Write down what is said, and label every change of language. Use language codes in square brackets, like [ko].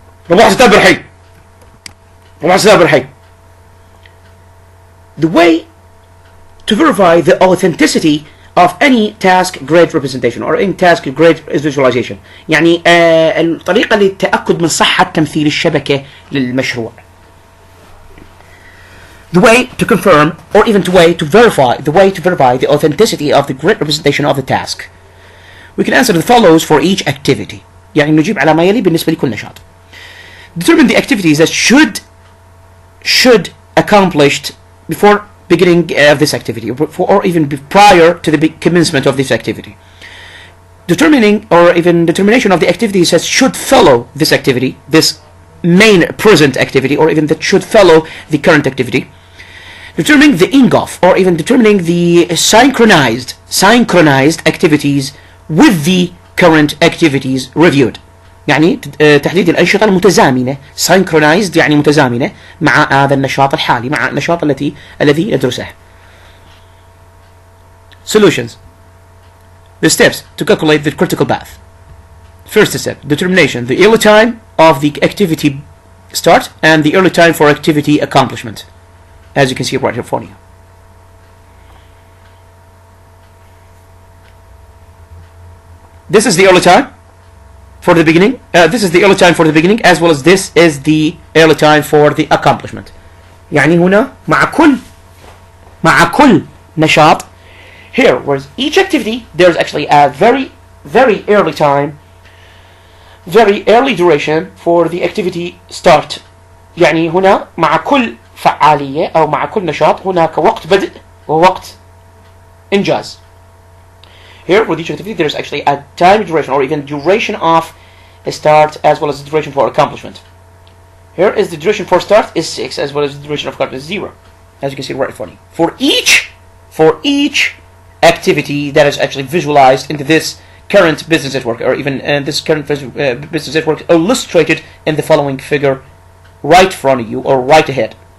[ar] ربع ستاب الحي. [en] The way to verify the authenticity of any task grid representation or any task grid visualization. [ar] يعني الطريقة للتأكد من صحة تمثيل الشبكة للمشروع. [en] The way to confirm or even to verify the authenticity of the grid representation of the task. We can answer the follows for each activity. [ar] يعني نجيب على ما يلي بالنسبة لكل نشاط. [en] Determine the activities that should accomplished before beginning of this activity, or even prior to the commencement of this activity. Determination of the activities that should follow this activity, this main present activity, or even that should follow the current activity. Determining the ingolf, or even determining the synchronized activities with the current activities reviewed. [ar] يعني تحديد الأنشطة المتزامنة synchronized يعني متزامنة مع هذا النشاط الحالي مع النشاط الذي ندرسه. [en] Solutions. The steps to calculate the critical path. First step, determination, the early time of the activity start and the early time for activity accomplishment, as you can see right here for you. This is the early time for the beginning. This is the early time for the beginning, as well as this is the early time for the accomplishment. [ar] يعني هنا مع كل نشاط. [en] Here, whereas each activity, there's actually a very early time, very early duration for the activity start. [ar] يعني هنا مع كل فعالية أو مع كل نشاط هناك وقت بدء ووقت إنجاز. [en] Here, with each activity, there's actually a time duration or even duration of a start as well as the duration for accomplishment. Here is the duration for start is 6 as well as the duration of accomplishment is 0. As you can see right in front of you. For each activity that is actually visualized into this current business network or even this current business network illustrated in the following figure right in front of you or right ahead.